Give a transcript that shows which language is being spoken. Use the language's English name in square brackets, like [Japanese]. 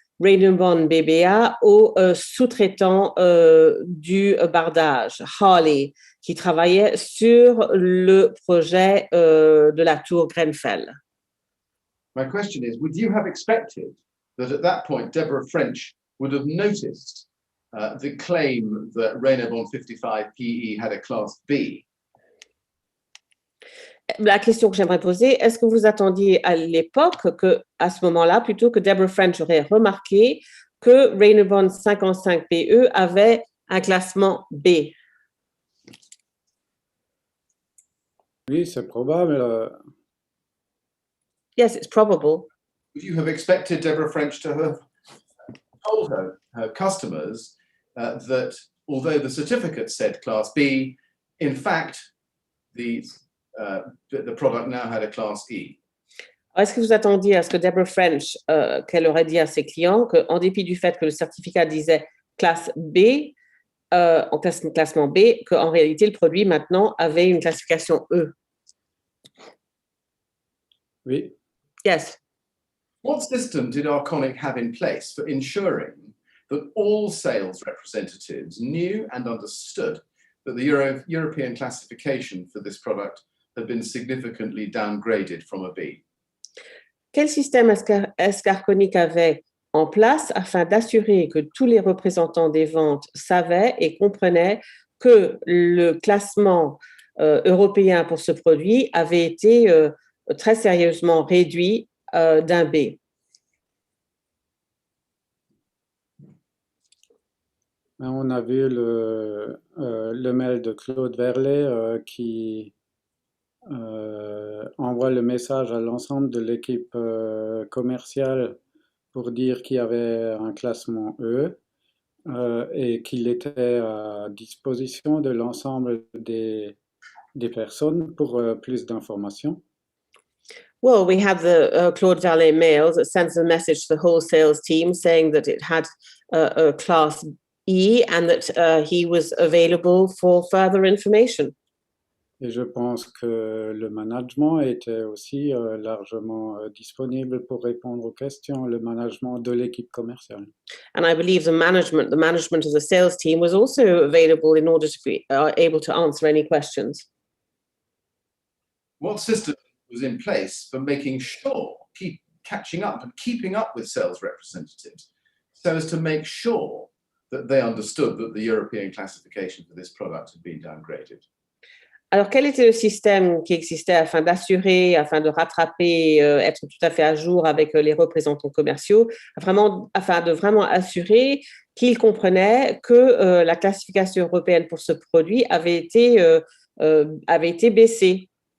[French] Rainbond BBA au sous-traitant du bardage, Harley, qui travaillait sur le projet de la tour Grenfell. [English] My question is, would you have expected that at that point, Deborah French would have noticed the claim that Rainbond 55 PE had a class B? [French] La question que j'aimerais poser, est-ce que vous attendiez à l'époque que, à ce moment-là, plutôt que Deborah French aurait remarqué que Rainbond 55 PE avait un classement B? Oui, c'est probable. [English] Yes, it's probable. Would you have expected Deborah French to have told her customers that although the certificate said class B, in fact, the product now had a class E? [French] Est-ce que vous attendiez à ce que Deborah French, qu'elle aurait dit à ses clients qu'en dépit du fait que le certificat disait classe B, en classement B, qu'en réalité, le produit maintenant avait une classification E? Oui. [English] Yes. What system did Arconic have in place for ensuring that all sales representatives knew and understood that the European classification for this product had been significantly downgraded from a B? [French] Quel système est-ce qu'Arconic avait en place afin d'assurer que tous les représentants des ventes savaient et comprenaient que le classement européen pour ce produit avait été très sérieusement réduit d'un B? On a vu le mail de Claude Verlet qui envoie le message à l'ensemble de l'équipe commerciale pour dire qu'il y avait un classement E et qu'il était à disposition de l'ensemble des personnes pour plus d'informations. [English] Well, we have the Claude Verlet mail that sends a message to the whole sales team saying that it had a class E and that he was available for further information. [French] Et je pense que le management était aussi largement disponible pour répondre aux questions, le management de l'équipe commerciale. [English] And I believe the management of the sales team was also available in order to be able to answer any questions. What system was in place for making sure, catching up and keeping up with sales representatives so as to make sure that they understood that the European classification for this product had been downgraded? [French] Alors, quel était le système qui existait afin de rattraper, être tout à fait à jour avec les représentants commerciaux, afin de vraiment assurer qu'ils comprenaient que la classification européenne pour ce produit avait été baissée?